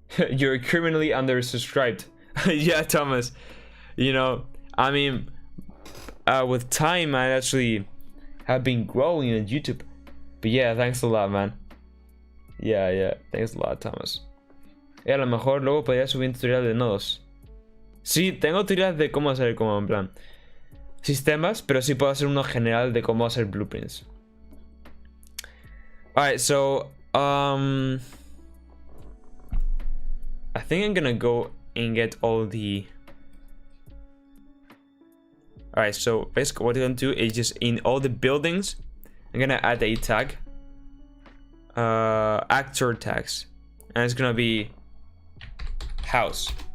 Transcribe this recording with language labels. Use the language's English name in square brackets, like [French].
[English] You're criminally undersubscribed. Yeah, Thomas. You know, I mean, with time, I actually have been growing on YouTube. But yeah, thanks a lot, man. Yeah, thanks a lot, Thomas. [Spanish] Y a lo mejor luego podría subir un tutorial de nodos. Sí, tengo tutoriales de cómo hacer, como en plan sistemas, pero sí puedo hacer uno general de cómo hacer blueprints. [English] Alright, so I think I'm gonna go and get all the... Alright, so basically what I'm gonna do is just in all the buildings, I'm gonna add a tag, actor tags, and it's gonna be house.